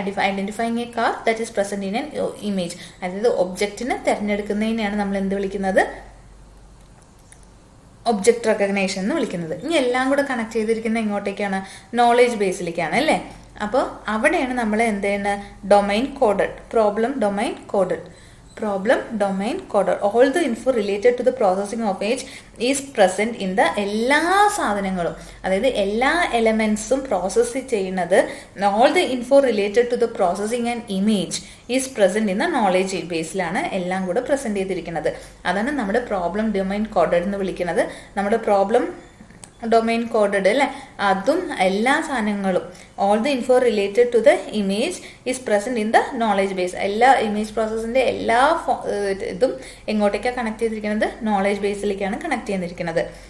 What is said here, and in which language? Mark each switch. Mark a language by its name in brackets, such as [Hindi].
[Malayalam] Identifying A car that is present in an image. അതായത് ഒബ്ജക്റ്റിനെ തിരഞ്ഞെടുക്കുന്നതിനെയാണ് നമ്മൾ എന്ത് വിളിക്കുന്നത്, ഒബ്ജക്ട് റെക്കഗ്നേഷൻ എന്ന് വിളിക്കുന്നത്. ഇനി എല്ലാം കൂടെ കണക്ട് ചെയ്തിരിക്കുന്ന എങ്ങോട്ടേക്കാണ്, നോളേജ് ബേസിലേക്കാണ് അല്ലേ. അപ്പോൾ അവിടെയാണ് നമ്മൾ എന്ത് ചെയ്യുന്നത്, domain coded, problem domain coded. [English] All the info related to the processing of image is present in the എല്ലാ സാധനങ്ങളും, അതായത് എല്ലാ എലമെന്റ്സും പ്രോസസ് ചെയ്യുന്നത്, all the info related to the processing an image is present in the knowledge ബേസിലാണ് എല്ലാം കൂടെ present ചെയ്തിരിക്കുന്നത്. [Malayalam] അതാണ് നമ്മുടെ പ്രോബ്ലം ഡൊമൈൻ കോഡഡ് എന്ന് വിളിക്കുന്നത്. നമ്മുടെ പ്രോബ്ലം ഡൊമൈൻ കോഡഡ് അല്ലെ, അതും എല്ലാ സാധനങ്ങളും, all the info related to the image is present in the knowledge base. എല്ലാ ഇമേജ് പ്രോസസ്സിന്റെ എല്ലാ ഇതും എങ്ങോട്ടേക്കാണ് കണക്ട് ചെയ്തിരിക്കുന്നത്, നോളേജ് ബേസിലേക്കാണ് കണക്ട് ചെയ്തിരിക്കുന്നത്.